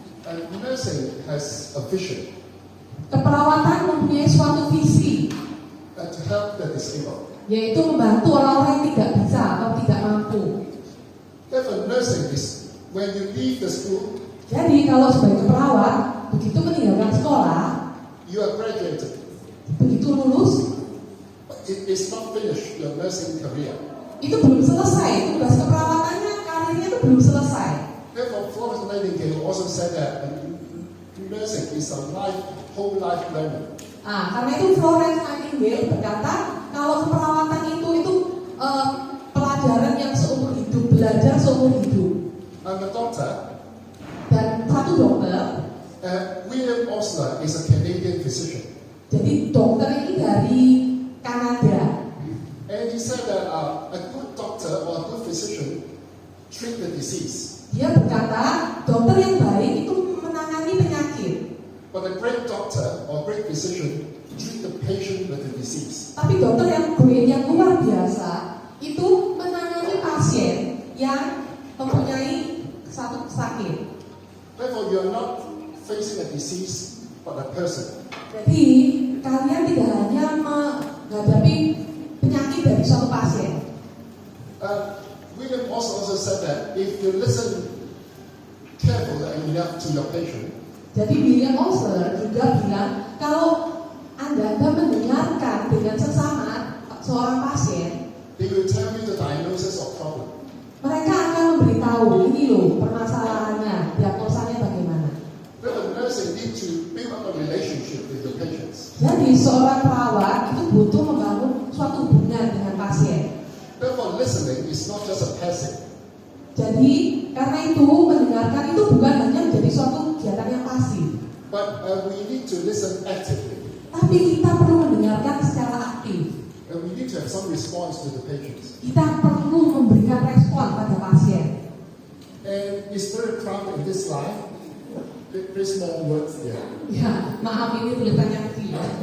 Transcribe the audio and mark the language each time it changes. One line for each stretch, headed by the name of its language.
English: And nursing has a vision
Indonesian: Keperawatan mempunyai suatu visi,
English: to help the disabled.
Indonesian: yaitu membantu orang-orang yang tidak bisa atau tidak mampu.
English: Therefore, nursing is when you leave the school,
Indonesian: Jadi kalau sebagai perawat, begitu meninggalkan sekolah,
English: you are graduated.
Indonesian: begitu lulus,
English: But it is not finished your nursing career.
Indonesian: itu belum selesai, tugas keperawatannya, karirnya itu belum selesai.
English: Therefore, Florence Nightingale also said that nursing is a whole life learning.
Indonesian: Karena itu Florence Nightingale berkata kalau keperawatan itu pelajaran yang seumur hidup, belajar seumur hidup.
English: And the doctor,
Indonesian: Dan satu dokter,
English: William Osler, is a Canadian physician.
Indonesian: jadi dokter ini dari Kanada.
English: And he said that a good doctor or a good physician treat the disease.
Indonesian: Dia berkata dokter yang baik itu menangani penyakit.
English: But a great doctor or great physician treat the patient with the disease.
Indonesian: Tapi dokter yang great, yang luar biasa itu menangani pasien yang mempunyai satu sakit.
English: Therefore, you are not facing a disease, but a person.
Indonesian: Jadi kalian tidak hanya menghadapi penyakit dari suatu pasien.
English: William also said that if you listen carefully enough to your patient,
Indonesian: Jadi William Osler juga bilang kalau Anda mendengarkan dengan seksama seorang pasien,
English: they will tell you the diagnosis of problem.
Indonesian: mereka akan memberitahu ini loh permasalahannya, diagnosanya bagaimana.
English: Therefore, nursing need to build up a relationship with your patients.
Indonesian: Jadi seorang perawat itu butuh membangun suatu hubungan dengan pasien.
English: Therefore, listening is not just a passive.
Indonesian: Jadi karena itu mendengarkan itu bukan hanya menjadi suatu kegiatan yang pasif,
English: But we need to listen actively.
Indonesian: tapi kita perlu mendengarkan secara aktif.
English: And we need to have some response to the patients.
Indonesian: Kita perlu memberikan respon pada pasien.
English: And it's very crowded in this slide. Very small words there.
Indonesian: Ya, maaf ini tulisannya kecil.